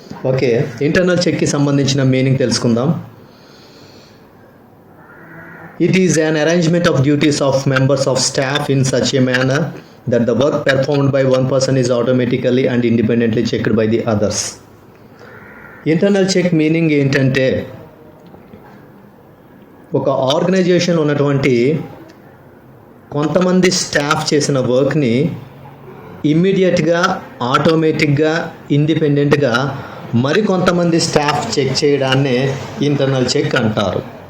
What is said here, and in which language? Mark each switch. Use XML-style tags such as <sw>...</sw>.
<te>Okay, internal చెక్కి సంబంధించిన meaning తెలుసుకుందాం.</te> <en>It is an arrangement of duties of members of staff in such a manner that the work performed by one person is automatically and independently checked by the others.</en> <te>Internal check meaning ఏంటంటే ఒక organisation ఉన్నటువంటి కొంతమంది staff చేసిన వర్క్ని ఇమ్మీడియట్గా ఆటోమేటిక్గా ఇండిపెండెంట్గా మరికొంతమంది స్టాఫ్ చెక్ చేయడాన్నే ఇంటర్నల్ చెక్ అంటారు.</te>